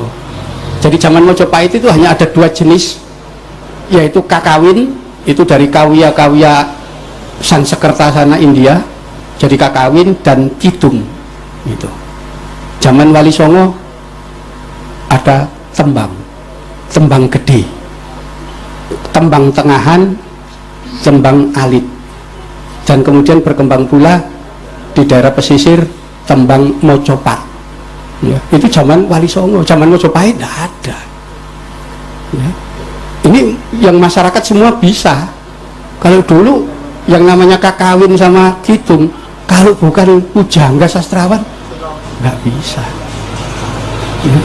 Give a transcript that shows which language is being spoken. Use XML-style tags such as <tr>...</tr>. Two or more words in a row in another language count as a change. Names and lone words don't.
<id>Jadi zaman Mojopahit itu hanya ada dua jenis, yaitu kakawin, itu dari kawya-kawya Sansekerta sana India, jadi kakawin, dan kidung gitu. Zaman Wali Songo ada tembang, tembang gede, tembang tengahan, tembang alit, dan kemudian berkembang pula di daerah pesisir tembang Mojopat ya. Itu zaman Wali Songo. Zaman Mojopahit tidak ada ya. Ini yang masyarakat semua bisa. Kalau dulu yang namanya kakawin sama kidung, kalau bukan pujangga sastrawan nggak bisa ya.</id>